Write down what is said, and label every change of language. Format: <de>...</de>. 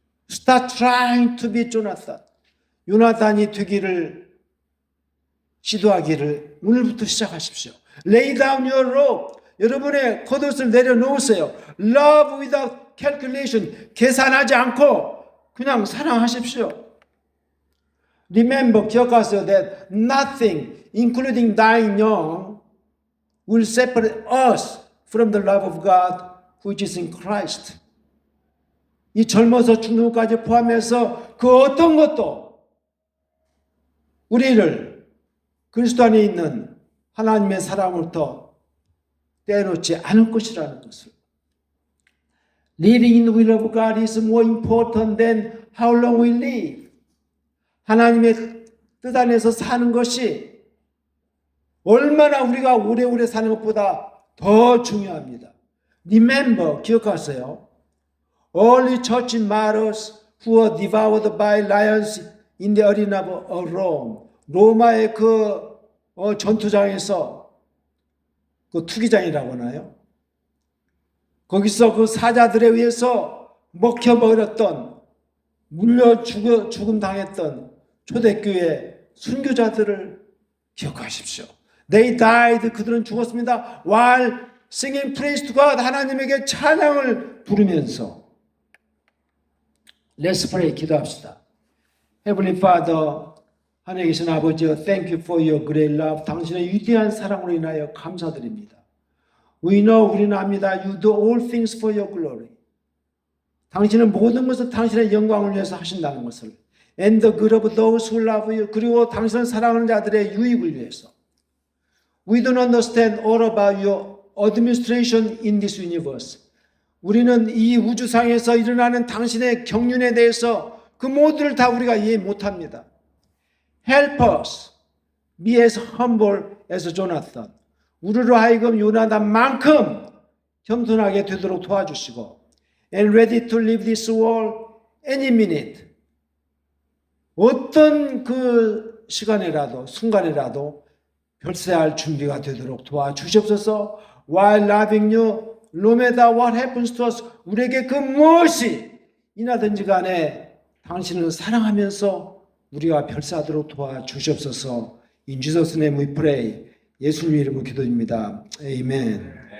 <en>Start trying to be Jonathan.</en> <ko>요나단이 되기를 시도하기를 오늘부터 시작하십시오.</ko> <en>Lay down your robe.</en> <ko>여러분의 겉옷을 내려놓으세요.</ko> <en>Love without calculation.</en> <ko>계산하지 않고 그냥 사랑하십시오.</ko> <en>Remember,</en> <ko>기억하세요.</ko> <en>That nothing, including dying young, will separate us from the love of God which is in Christ.</en> <ko>이 젊어서 죽는 것까지 포함해서 그 어떤 것도 우리를 그리스도 안에 있는 하나님의 사랑으로부터 떼어놓지 않을 것이라는 것을.</ko> <en>Living in the will of God is more important than how long we live.</en> <ko>하나님의 뜻 안에서 사는 것이 얼마나 우리가 오래오래 사는 것보다 더 중요합니다.</ko> <en>Remember,</en> <ko>기억하세요.</ko> <en>Early church martyrs who were devoured by lions in the arena of Rome.</en> <ko>로마의 그 전투장에서 그 투기장이라고 하나요? 거기서 그 사자들에 의해서 먹혀버렸던 물려 죽음 당했던 초대교회 순교자들을 기억하십시오.</ko> <en>They died.</en> <ko>그들은 죽었습니다.</ko> <en>While singing praise to God.</en> <ko>하나님에게 찬양을 부르면서.</ko> <en>Let's pray.</en> <ko>기도합시다.</ko> <en>Heavenly Father,</en> <ko>하늘에 계신 아버지여,</ko> <en>thank you for your great love.</en> <ko>당신의 위대한 사랑으로 인하여 감사드립니다.</ko> <en>We know,</en> <ko>우리는 압니다.</ko> <en>You do all things for your glory.</en> <ko>당신은 모든 것을 당신의 영광을 위해서 하신다는 것을.</ko> <en>And the good of those who love you.</en> <ko>그리고 당신을 사랑하는 자들의 유익을 위해서.</ko> <en>We don't understand all about your administration in this universe.</en> <ko>우리는 이 우주상에서 일어나는 당신의 경륜에 대해서 그 모두를 다 우리가 이해 못합니다.</ko> <en>Help us be as humble as Jonathan.</en> <ko>우리로 하여금 요나단만큼 겸손하게 되도록 도와주시고</ko> <en>and ready to leave this world any minute.</en> <ko>어떤 그 시간이라도 순간이라도 별세할 준비가 되도록 도와주시옵소서.</ko> <en>While loving you, no matter what happens to us.</en> <ko>우리에게 그 무엇이 이나든지 간에 당신을 사랑하면서 우리가 별세하도록 도와주시옵소서.</ko> <en>In Jesus' name we pray.</en> <ko>예수님 이름으로 기도드립니다. 아멘.</ko>